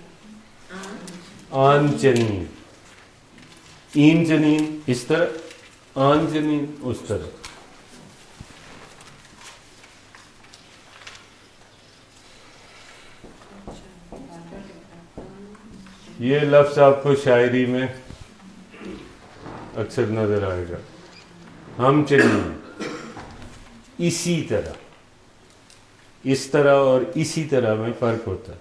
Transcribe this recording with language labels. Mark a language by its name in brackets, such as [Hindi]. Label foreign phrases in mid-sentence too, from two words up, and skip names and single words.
[Persian] آن چنین، این چنین [Urdu] اس طرح، [Persian] آن چنین [Urdu] اس طرح. یہ لفظ آپ کو شاعری میں اکثر نظر آئے گا. [Persian] ہم چنین، [Urdu] اسی طرح، اس طرح اور اسی طرح میں فرق ہوتا ہے.